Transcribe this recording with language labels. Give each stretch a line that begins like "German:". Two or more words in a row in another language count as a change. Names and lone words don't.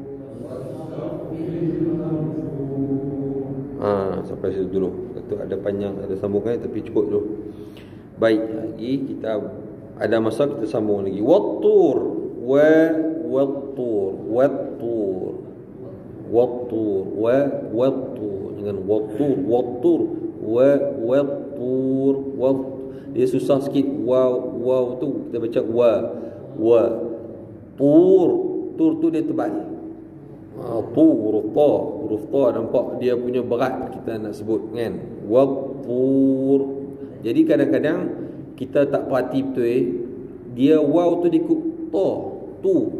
Malay: Sampai situ dulu. Itu ada panjang, ada sambungan tapi cukup dulu. Baik, lagi kita ada masa kita sambung lagi. Wat-tur wat-tur wat-tur wat-tur wat-tur dengan wat-tur wat-tur wat. Dia susah sikit waw tu kita baca wa tur tu dia tebal. Huruf ta nampak dia punya berat kita nak sebut kan. Wat-tur. Jadi kadang-kadang kita tak perhati betul dia waw tu dikut ta tu.